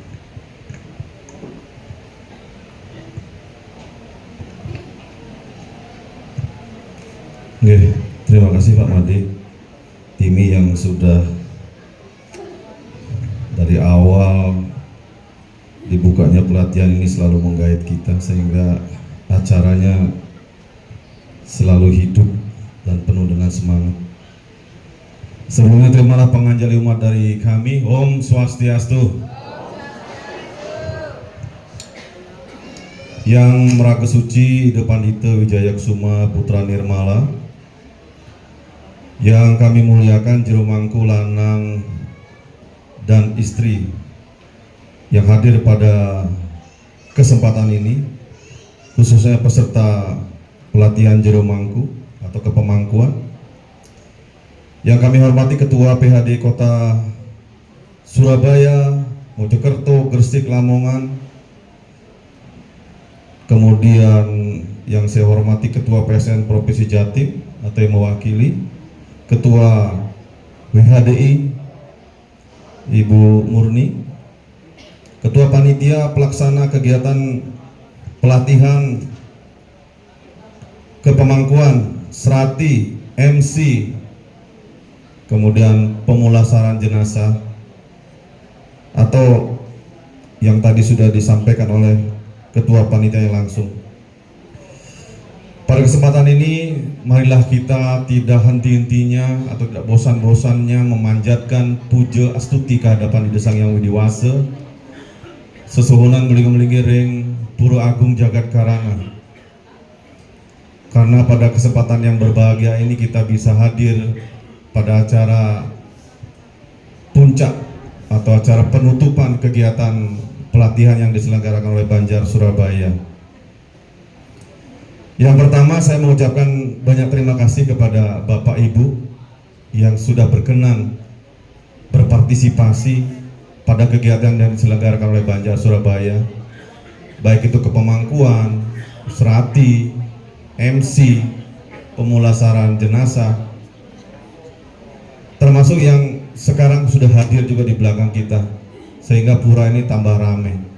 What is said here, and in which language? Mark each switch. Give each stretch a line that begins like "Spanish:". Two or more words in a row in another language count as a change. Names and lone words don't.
Indonesian: Terima kasih Pak Madi, Timi yang sudah dari awal dibukanya pelatihan ini selalu menggait kita sehingga acaranya selalu hidup dan penuh dengan semangat. Sebelumnya terimalah penganjali umat dari kami. Om Swastiastu. Yang meraga suci depan Ite Wijaya Kusuma Putra Nirmala, yang kami muliakan jero mangku lanang dan istri yang hadir pada kesempatan ini, khususnya peserta pelatihan jero mangku atau kepemangkuan, yang kami hormati Ketua PHD Kota Surabaya, Mojokerto, Gresik, Lamongan, kemudian yang saya hormati Ketua PSN Provinsi Jatim atau yang mewakili, Ketua WHDI Ibu Murni, Ketua Panitia Pelaksana Kegiatan Pelatihan Kepemangkuan, Serati, MC, kemudian pemulasaran jenazah, atau yang tadi sudah disampaikan oleh Ketua Panitia yang langsung. Pada kesempatan ini, marilah kita tidak henti-hentinya atau tidak bosan-bosannya memanjatkan puja astuti kehadapan Idesang Yang Widiwasa,
Balinese: sesuhunan melingi-melingi ring
Indonesian: Pura Agung Jagat Karana. Karena pada kesempatan yang berbahagia ini kita bisa hadir pada acara puncak atau acara penutupan kegiatan pelatihan yang diselenggarakan oleh Banjar Surabaya. Yang pertama, saya mengucapkan banyak terima kasih kepada Bapak Ibu yang sudah berkenan berpartisipasi pada kegiatan yang diselenggarakan oleh Banjar Surabaya, baik itu kepemangkuan, serati, MC, pemulasaran jenazah, termasuk yang sekarang sudah hadir juga di belakang kita, sehingga pura ini tambah ramai.